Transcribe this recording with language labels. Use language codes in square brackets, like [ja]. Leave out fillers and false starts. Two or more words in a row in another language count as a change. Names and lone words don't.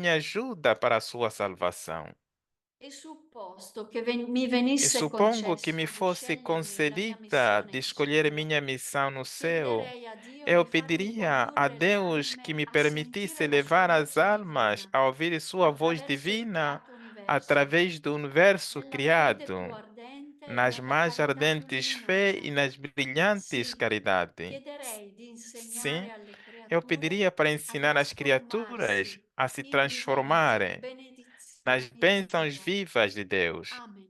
[pt] minha ajuda para a sua salvação. [it] E supposto che mi [pt] E [it] venisse [es] supongo que me [it] concesso di [pt] fosse [it] scegliermi la mia [pt] concedida [it] missione [pt] de [it] in [pt] escolher [it] cielo, [pt] minha missão no céu, [it] chiederei a Dio [pt] eu [it] di farmi [pt] pediria a [it] condurre le [pt] Deus que [it] anime [pt] me [it] a sentire [pt] permitisse [it] la sua [pt] levar as [it] voce [pt] almas [it] divina [pt] a ouvir sua voz [it] attraverso il [pt] divina [it] creato universo, [pt] através do universo [it] nella fede più [pt] criado, [it] ardente e [pt] nas [it] nella [pt] mais [it] carità più [pt] ardentes fé e [it] luminosa. [pt] nas brilhantes [it] Sì, [pt] caridade. [it] chiederei di [pt] Sim, [it] insegnare alle [pt] eu [it] creature [pt] pediria para [it] a [pt] ensinar as criaturas [it] trasformarsi [pt] a se [it] in viventi [pt] transformarem nas [it] benedizioni di [pt] bênçãos [it] Dio. [pt] vivas de Deus. Amen.